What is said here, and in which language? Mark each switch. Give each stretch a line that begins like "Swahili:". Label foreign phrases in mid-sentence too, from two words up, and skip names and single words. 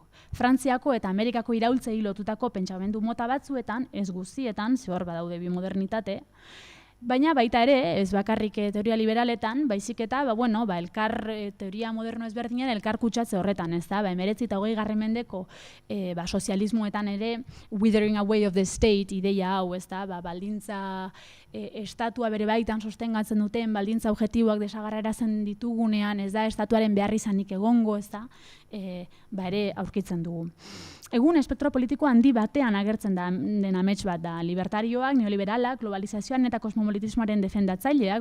Basque: Frantziako eta Amerikako iraultzei lotutako pentsamendu mota batzuetan, ez guztietan, zehor badaude bi modernitate, baina baita ere, ez bakarrik teoria liberaletan, baizik eta, elkar teoria moderno ezberdinen elkar kutsatze horretan, ez da, 19. eta 20. mendeko sozialismoetan ere,
English: withering away of the state
Basque: ideia hau, ez da, baldintza estatua bere baitan sostengatzen duten, baldintza objektiboak desagarrarazen ditugunean, ez da, estatuaren behar izanik egongo, ez da, ere aurkitzen dugu. Egun espektro politiko handi batean agertzen den amets bat da, libertarioak, neoliberalak, globalizazioan eta kosmopolitismoaren defendatzaileak,